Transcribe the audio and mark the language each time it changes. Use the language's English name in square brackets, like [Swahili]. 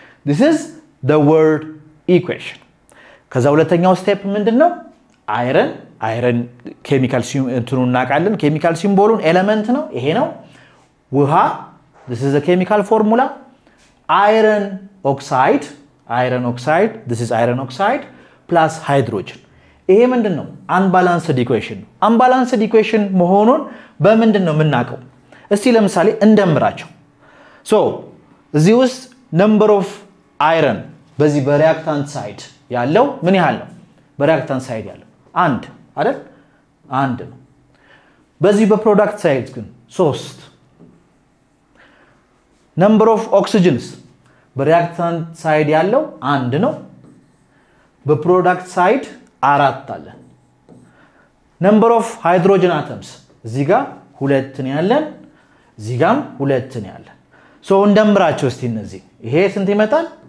[English] This is the word equation. [Amharic] ከዛ ሁለተኛው ስቴፕ ምንድነው? አይረን ኬሚካል እንትኑን እናቃለን። ኬሚካል ሲምቦሉን ኤሌመንት ነው፣ ይሄ ነው። ውሃ [English] this is a chemical formula. Iron oxide, this is iron oxide plus hydrogen. [Amharic] ይሄ ምንድነው? unbalanced equation. unbalanced equation መሆኑን በምንድነው የምናቀው? እስቲ ለምሳሌ እንደምራቸው። so እዚህ ውስጥ number of iron በዚህ በሪአክታንት ሳይድ ያለው ምን ያህል ነው? በሪአክታንት ሳይድ ያለው 1 አይደል? 1 ነው። በዚህ በፕሮዳክት ሳይድ ግን 3 number of oxygens በሪአክታንት ሳይድ ያለው 1 ነው። በፕሮዳክት ሳይድ 4 አለ። number of hydrogen atoms እዚህ ጋር 2 ነው ያለን፣ እዚህ ጋርም 2 ነው ያለን። ሶ እንደምራቸው እስቲ እነዚህ ይሄ ስንት ይመጣል?